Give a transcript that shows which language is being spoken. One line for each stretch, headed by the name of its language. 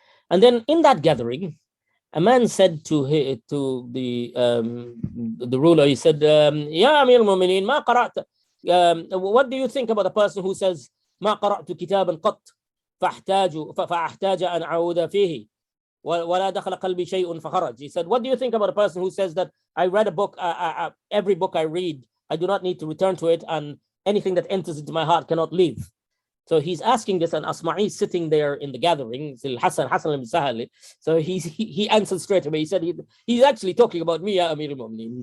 English: And then in that gathering, a man said to the ruler, he said, Ya Amir al-Mu'mineen,
Arabic: ma qara'ta.
English: What do you think about a person who says,
Arabic: ما قرأت كتابا قط فأحتاج أن أعود فيه ولا دخل قلبي شيء فخرج.
English: He said, what do you think about a person who says that I read a book, every book I read, I do not need to return to it, and anything that enters into my heart cannot leave. So he's asking this, and Asma'i is sitting there in the gathering. Hassan ibn Sahal. So he answered straight away. He said he's actually talking about me, Ya Amir al-Mu'minin.